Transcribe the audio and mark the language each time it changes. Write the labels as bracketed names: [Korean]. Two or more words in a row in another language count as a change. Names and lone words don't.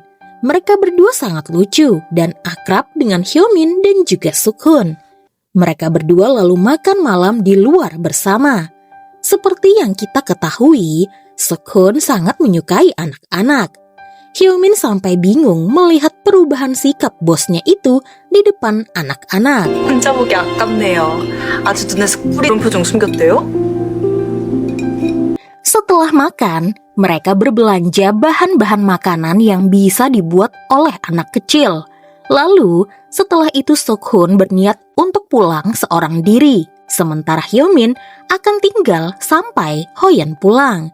[Indonesian] Mereka berdua sangat lucu dan akrab dengan Hyo-min dan juga Suk-hoon. Mereka berdua lalu makan malam di luar bersama. Seperti yang kita ketahui, Suk-hoon sangat menyukai anak-anak. Hyo-min sampai bingung melihat perubahan sikap bosnya itu di depan anak-anak. [Korean] 혼자 보기 아깝네요. 아주 눈에서 꿀이 표정 숨겼대요? [Indonesian] Setelah makan, mereka berbelanja bahan-bahan makanan yang bisa dibuat oleh anak kecil. Lalu, setelah itu Suk-hoon berniat untuk pulang seorang diri, sementara Hyo-min akan tinggal sampai Hoyeon pulang.